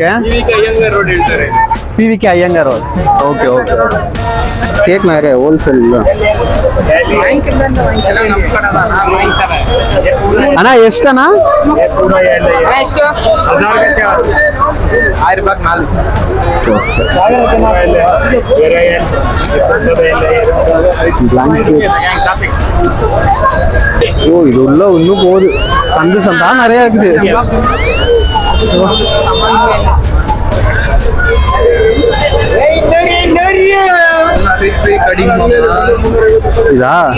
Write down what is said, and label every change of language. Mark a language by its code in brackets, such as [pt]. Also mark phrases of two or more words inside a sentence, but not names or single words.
[kn] ಇದಕ್ಕೆ ಅಯ್ಯಂಗಾರ್ ರೋಡ್ ಹೇಳ್ತಾರೆ. PVK ಅಯ್ಯಂಗಾರ್ ರೋಡ್. [en] okay okay [kn] ಕೇಕ್ ನಾರೇ ಹೋಲ್ಸೇಲ್ ಅಣ್ಣ ಎಷ್ಟಣ್ಣ? ಎಷ್ಟು? 1000 ರೂಪಾಯಿ 4. [ta] ஓ இது உள்ள இன்னும் போகுது. சந்து சந்தா நிறைய இருக்குது. இதா